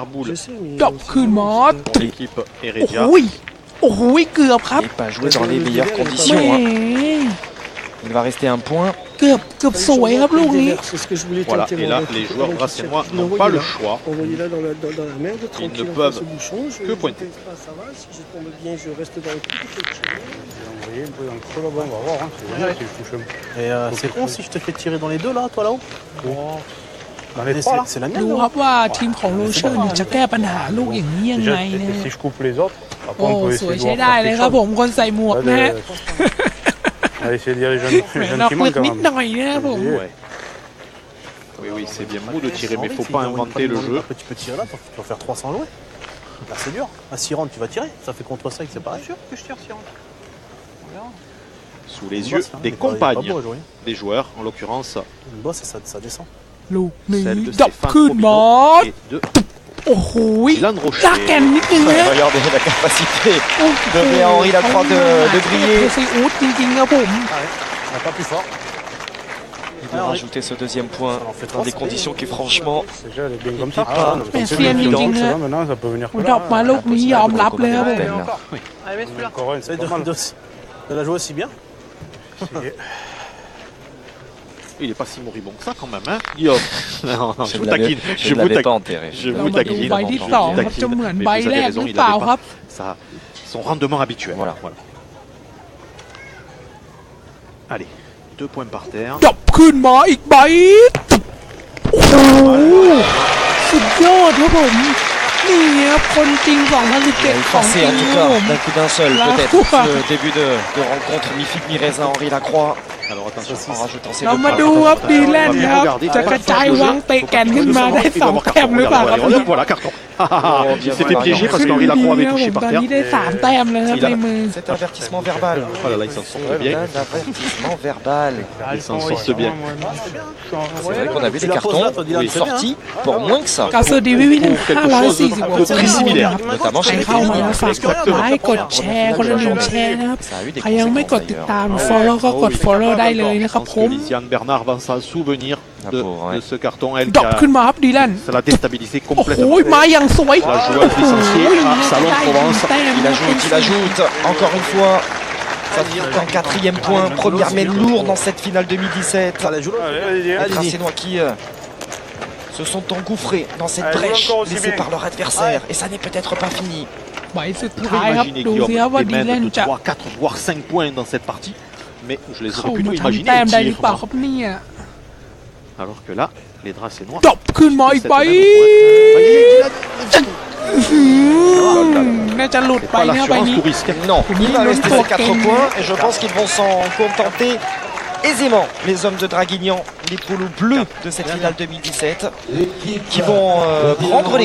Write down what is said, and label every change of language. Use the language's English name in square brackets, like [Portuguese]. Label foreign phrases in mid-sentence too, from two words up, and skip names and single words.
[French] Je boule sais, mais... [Thai] ดอกคืนหมอ [French] pour l'équipe [Thai] โอ้ [French] Heredia. [Thai] โหโอ้โหเกือบครับ [French] Et pas joué dans les meilleures [Thai] แห [French] conditions. [Thai] ม [French] Hein. Il va rester un point. [Thai] เกือบสวยครับลูกนี้ [French] C'est ce que je voulais Voilà, tenter. et moi. là, les joueurs Donc, brassénois je l'ai n'ont envoyé pas le là. choix. Envoyé là dans la merde, tranquille, ne en peuvent face au bouchon. que pointer. Ça va, si je tombe bien, je reste dans le coup. Vous voyez un peu dans le creux là-bas, on va voir. Hein. C'est bien si je touche un peu. Et c'est con si je te fais tirer dans les 2 là, toi là-haut. Dans les 3 là. C'est la [Thai] ดู [French] mienne. [Thai] ครับว่าทีมของโรเชอร์เนี่ยจะแก้ปัญหาลูกอย่างนี้ยัง [French] Déjà, [Thai] ไงนะ [French] si je coupe les autres, après [Thai] โอ้ [French] on peut [Thai] สวย [French] essayer de [Thai] ใช้ [French] voir [Thai] ได้เลย [French] quelque [Thai] ครับ [French] chose. [Thai] ผมคนใส่หมวก [French] Là, [Thai] นะฮะ [French] on va essayer d'y aller [Thai] แหมนอก [French] gentiment [Thai] ลึก [French] quand [Thai] นิด [French] même. [Thai] หน่อยนะครับผม [French] Ouais. Oui, oui, c'est bien beau de tirer, mais il ne faut pas inventer le jeu. Après, tu peux tirer là, tu vas faire 300 jouets. Là, c'est dur. À 6 rounds, tu vas tirer. Ça fait contre 5, c'est pareil. Sûr que je tire 6 rounds. Sous les yeux des compagnes des joueurs, en l'occurrence Une bosse, ça descend. [Thai] ลูกนี้ [French] celle de [Thai] ดอก [French] Stéphane [Thai] คืนหมอ [French] Robinot et de [Thai] โอ้โห [French] Dylan [Thai] ลาก [French] Rocher. [Thai] แกนนิดนึงนะ [French] Regardez la capacité [Thai] โอ้โห [French] de Henri Lacroix de briller. [Thai] ซีอูดจริงๆครับผม [French] On n'a pas plus fort. Il doit rajouter ce deuxième point Ça en fait dans des trois, conditions qui franchement Déjà, elle est bien comme ça. Ah, Ah, mais c'est c'est bien un évident meeting, que ça hein. va, maintenant, ça peut venir que [Thai] ดอกมา [French] là. [Thai] ลูกนี้ยอมรับเลยครับผม [French] Encore un, c'est Essaye pas mal. de la jouer aussi bien. Il n'est pas si moribond que ça quand même, hein Guillaume. Non, non, je vous taquine. je ne l'avais pas enterré. Je [Thai] เรา [French] vous [Thai] มาดู [French] taquine. [Thai] ใบที่สองครับจะเหมือน [French] Mais [Thai] ใบ [French] vous [Thai] แร [French] avez [Thai] ก [French] raison, [Thai] หรือ [French] il [Thai] เปล่า [French] n'avait [Thai] ครับ [French] pas son rendement habituel. Voilà. Allez, 2 points par terre. [Thai] ดอกคืนหมออีกใบโอ้โหสุดยอดครับผมนี่ครับคนจริง [French] Il a [Thai] 2017 ของจ [French] effacé [Thai] ริ [French] en [Thai] ง [French] tout [Thai] ครับผม [French] cas d'un coup d'un seul La peut-être foi. ce début de rencontre mi-fic mi-raisin Henri Lacroix Alors attention, en rajoutant ses [Thai] เรา [French] deux [Thai] มา [French] points. [Thai] ดูครับดีแลนด์ครับจะกระจายวางเตะแกนขึ้นมาได้ [French] il [Thai] ส [French] doit [Thai] อง [French] avoir [Thai] แต้ม [French] carton. [Thai] หรือเปล่าครับ [French] Regardez, voilà, carton. Il s'était voilà, piégé parce [Thai] ขึ้น [French] qu'Henri [Thai] ดี [French] Lacroix [Thai] ๆ [French] avait [Thai] ครับผ [French] touché [Thai] ม [French] par [Thai] ตอน [French] terre. [Thai] นี้ได้สามแต้มเลยครับ [French] Il a- [Thai] ในมือ [French] Cet avertissement verbal. Oh là là, il s'en sort bien. Un avertissement verbal. Il s'en sort bien. C'est vrai qu'on avait Tu des la poses cartons là, toi, Dylan, où il est c'est bien, sorti pour moins que ça. [Thai] กาเซอร์ดีวิวิน [French] Quelque chose de 540 très similaire. Notamment [Thai] ใคร [French] chez les [Thai] เข้ามาแล้วฝากกดไลค์กดแชร์คนละหนึ่งแชร์นะครับ [French] Ça a eu des [Thai] ใครยังไม่กด [French] conséquences [Thai] ติด [French] d'ailleurs. [Thai] ตาม follow ก็กด follow ได้เลยนะ [French] Je [Thai] ครับ [French] pense [Thai] ผ [French] que [Thai] ม [French] Lisiane Bernard va s'en souvenir Ah, de, pauvre, ouais. de ce carton. Elle [Thai] ดอกขึ้น [French] qui [Thai] มาครับดีแลนด์ [French] ça l'a déstabilisé [Thai] โอ้โห [French] complètement. [Thai] มาอย่างสวย [French] La joueuse licenciée à Salon de Provence. Il ajoute, encore une fois. Ça fait un quatrième point, première main lourde dans cette finale 2017. Allez, joue-le. Allez, allez, Les Tracénois qui se sont engouffrés dans cette brèche laissée par leur adversaire. Et ça n'est peut-être pas fini. [Thai] ใบสุด [French] Vous [Thai] ท้าย [French] pouvez [Thai] ครับ [French] imaginer [Thai] ดูสิครับ [French] Guillaume [Thai] ว่า [French] des [Thai] ดีแลน [French] mènes de [Thai] จะ [French] 3, 4, voire 5 points dans cette partie. Mais je les [Thai] เข้า [French] aurais pu [Thai] มา [French] nous [Thai] ทำ [French] imaginer [Thai] แต้ม [French] au [Thai] ได้หรือ [French] tir. [Thai] เปล่าครับเนี่ย [French] Alors que là, les Dracés noirs. [Thai] จบขึ้นมาอีกใบน่าจะหลุดไป [French] Pas [Thai] นะใบ [French] l'assurance [Thai] นี้ [French] tout risque. Non, Oui, il va même rester pour ces 4 Ken. points et je pense qu'ils vont s'en contenter aisément, les hommes de Draguignan, les polos bleus de cette finale 2017, qui vont prendre les